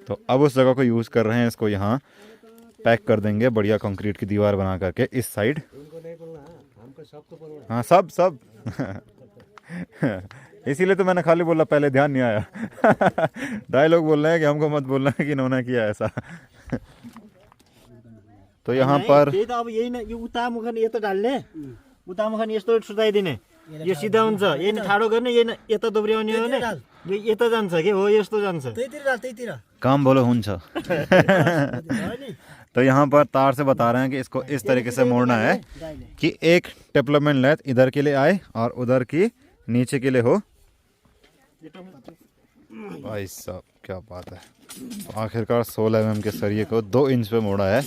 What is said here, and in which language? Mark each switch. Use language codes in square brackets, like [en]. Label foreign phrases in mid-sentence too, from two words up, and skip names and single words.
[hi] तो अब उस जगह को यूज़ कर रहे हैं, इसको यहाँ पैक कर देंगे बढ़िया कंक्रीट की दीवार बना करके इस साइड। हाँ सब सब इसीलिए तो मैंने खाली बोला, पहले ध्यान नहीं आया। डायलॉग बोल रहे हैं कि हमको मत बोलना कि इन्होंने किया ऐसा। तो यहाँ पर [ne] त्यही त अब यही न, यो उता मुखन यता डाल्ने, उता मुखन यस्तो सुताइदिने, यो सिधा हुन्छ, यही न ठाडो गर्ने, यही न यता दोब्र्याउने हो भने यो यता जान्छ कि हो, यस्तो जान्छ। त्यहीतिर काम बोलो हुन्छ। [hi] तो यहाँ पर तार से बता रहे हैं कि इसको इस तरीके से मोड़ना है कि एक डेवलपमेंट लेंथ इधर के लिए आए और उधर की नीचे के लिए हो। भाई साहब क्या बात है। तो आखिरकार 16 mm के सरिये को 2 इंच पे मोड़ा है।